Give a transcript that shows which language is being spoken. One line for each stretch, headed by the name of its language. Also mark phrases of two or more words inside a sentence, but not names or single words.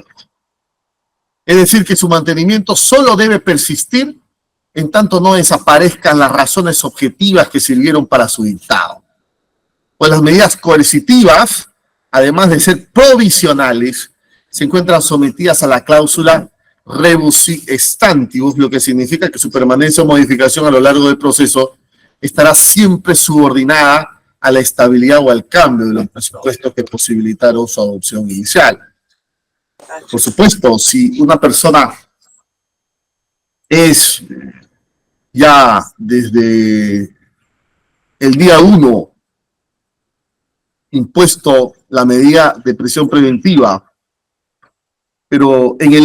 Spanish: Es decir, que su mantenimiento solo debe persistir en tanto no desaparezcan las razones objetivas que sirvieron para su dictado. Pues las medidas coercitivas, además de ser provisionales, se encuentran sometidas a la cláusula
Latin: rebus sic stantibus,
Spanish: lo que significa que su permanencia o modificación a lo largo del proceso estará siempre subordinada a la estabilidad o al cambio de los presupuestos que posibilitaron su adopción inicial. Por supuesto, si una persona es ya desde el día 1 impuesto la medida de prisión preventiva, pero en el